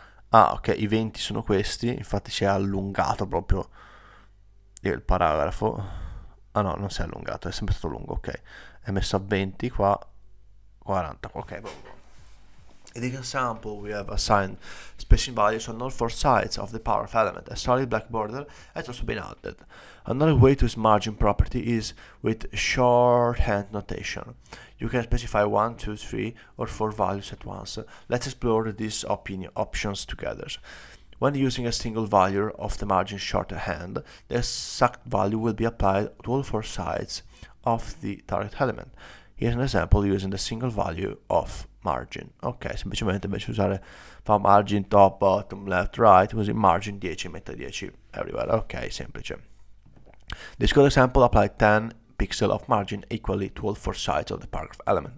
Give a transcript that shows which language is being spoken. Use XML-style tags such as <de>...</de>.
<it>Ah, ok, i 20 sono questi, infatti si è allungato proprio il paragrafo. Ah no, non si è allungato, è sempre stato lungo, ok. È messo a 20 qua, 40, ok.</it> <en>In the example, we have assigned spacing values on all four sides of the power of element. A solid black border has also been added. Another way to use margin property is with shorthand notation. You can specify 1, 2, 3, or 4 values at once. Let's explore these options together. When using a single value of the margin shorthand, the exact value will be applied to all four sides of the target element. Here's an example using the single value of margin.</en> <it>Ok, semplicemente invece di usare fa margin top, bottom, left, right, così margin 10, mette 10 everywhere. Ok, semplice.</it> <en>This code example applied 10 pixel of margin equally to all four sides of the paragraph element.</en>